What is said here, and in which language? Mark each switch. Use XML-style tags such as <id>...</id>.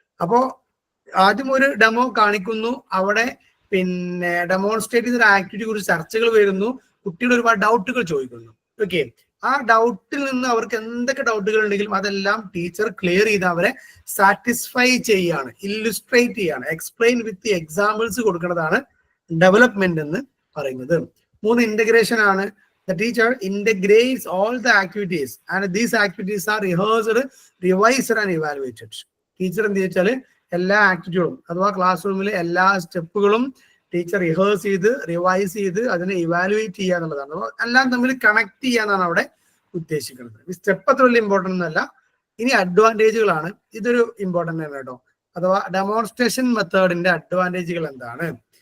<ml>അപ്പോ ആദ്യം ഒരു ഡെമോ കാണിക്കുന്നു, അവിടെ പിന്നെ ഡെമോൺസ്ട്രേറ്റ് ചെയ്ത ആക്ടിവിറ്റി കുറിച്ച് ചർച്ചകൾ വരുന്നു, കുട്ടികൾ ഒരുപാട് ഡൗട്ടുകൾ ചോദിക്കുന്നു. ഓക്കെ, ആ ഡൗട്ടിൽ നിന്ന് അവർക്ക് എന്തൊക്കെ ഡൗട്ടുകൾ ഉണ്ടെങ്കിലും അതെല്ലാം ടീച്ചർ ക്ലിയർ ചെയ്ത് അവരെ സാറ്റിസ്ഫൈ ചെയ്യാണ്, ഇല്ലുസ്ട്രേറ്റ് ചെയ്യാണ്, എക്സ്പ്ലെയിൻ വിത്ത് എക്സാമ്പിൾസ് കൊടുക്കുന്നതാണ് ഡെവലപ്മെന്റ് എന്ന് പറയുന്നത്. 3 ഇന്റഗ്രേഷൻ ആണ്.</ml> <en>The teacher integrates all the activities and these activities are rehearsed, revised and evaluated.</en> <ml>Teacher എന്ത് വെച്ചാൽ എല്ലാ ആക്ടിവിറ്റികളും അഥവാ ക്ലാസ് റൂമിലെ എല്ലാ സ്റ്റെപ്പുകളും ടീച്ചർ റിഹേഴ്സ് ചെയ്ത് റിവൈസ് ചെയ്ത് അതിനെ ഇവാലുവേറ്റ് ചെയ്യുക എന്നുള്ളതാണ്. അപ്പോൾ എല്ലാം തമ്മിൽ കണക്ട് ചെയ്യാന്നാണ് അവിടെ ഉദ്ദേശിക്കുന്നത്. ഈ സ്റ്റെപ്പ് അത്ര വലിയ ഇമ്പോർട്ടൻ്റ് ഒന്നല്ല. ഇനി അഡ്വാൻറ്റേജുകളാണ്. ഇതൊരു ഇമ്പോർട്ടൻ്റ് ആണ് കേട്ടോ. അഥവാ ഡെമോൺസ്ട്രേഷൻ മെത്തേഡിന്റെ അഡ്വാൻറ്റേജുകൾ എന്താണ്?</ml>